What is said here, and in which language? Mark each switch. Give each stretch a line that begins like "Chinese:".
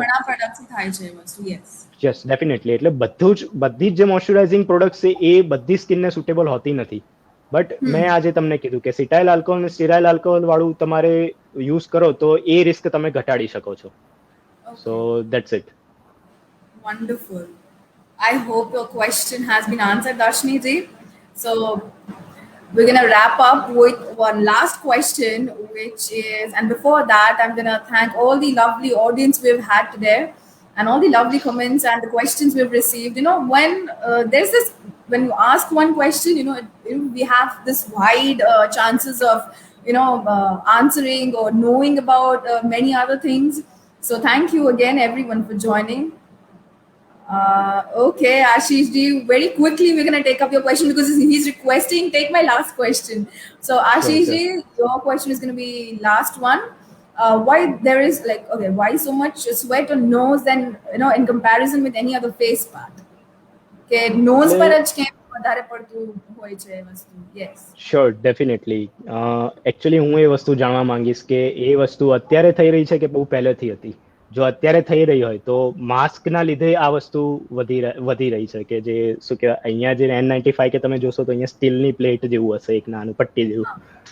Gujarati: ઘણા પ્રોડક્ટ્સ થાય છે એ વસ્તુ. યસ.
English: Yes definitely.
Gujarati: એટલે બધી જ જે મોઇશ્ચરાઇઝિંગ પ્રોડક્ટ્સ છે એ બધી સ્કિનને સુટેબલ હોતી નથી. બટ મેં આજે તમને કીધું કે સિટાઇલ આલ્કોહોલ અને સ્ટેરાઇલ આલ્કોહોલ વાળું તમારે યુઝ કરો તો એ રિસ્ક તમે ઘટાડી શકો છો.
English: So that's it. Wonderful. I hope your question has been answered, Darshni ji. So we're gonna wrap up with one last question, which is, and before that, I'm gonna thank all the lovely audience we've had today, and all the lovely comments and the questions we've received. When there's this, when you ask one question, we have this wide chances of, answering or knowing about many other things. So thank you again, everyone, for joining. Okay, Ashish ji, very quickly we're gonna take up your question because he's requesting take my last question. So Ashish Sure. ji, your question is gonna be last one. Why there is why so much sweat on nose and in comparison with any other face part? Okay,
Gujarati: nose પર જ કેમ વધારે પડતું હોય છે એ વસ્તુ?
English: Yes. Sure definitely.
Gujarati: Actually હું એ વસ્તુ જાણવા માંગીશ કે એ વસ્તુ અત્યારે થઈ રહી છે કે બહુ પહેલેથી હતી. જો અત્યારે થઈ રહી હોય તો માસ્કના લીધે આ વસ્તુ વધી રહી છે, કે જે શું કહેવાય અહીંયા જે N95 કે તમે જોશો તો અહીંયા સ્ટીલની પ્લેટ જેવું હશે, એક નાનું પટ્ટી જેવું.